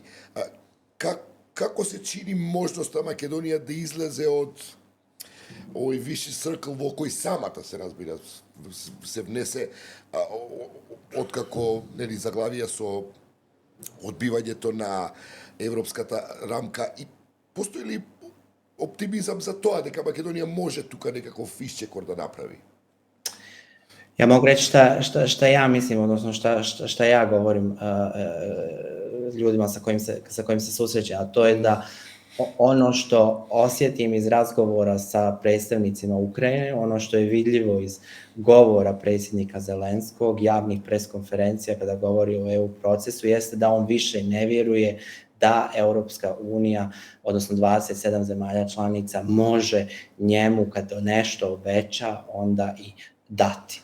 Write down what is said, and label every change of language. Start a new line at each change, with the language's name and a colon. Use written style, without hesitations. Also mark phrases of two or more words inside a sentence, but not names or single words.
Macedonian: Како се чини можноста Македонија да излезе од овој виши цркл во кој самата се разбира се внесе откако заглавија со одбивањето на европската рамка и постои ли оптимизам за тоа дека Македонија може тука некаков исчекор да направи?
Bosnian: Ja mogu reći šta ja mislim, odnosno šta ja govorim ljudima sa kojim se susrećem, a to je da ono što osjetim iz razgovora sa predstavnicima Ukrajine, ono što je vidljivo iz govora predsjednika Zelenskog, javnih preskonferencija kada govori o EU procesu, jeste da on više ne vjeruje da Europska unija, odnosno 27 zemalja članica, može njemu kad nešto obeća, onda i dati.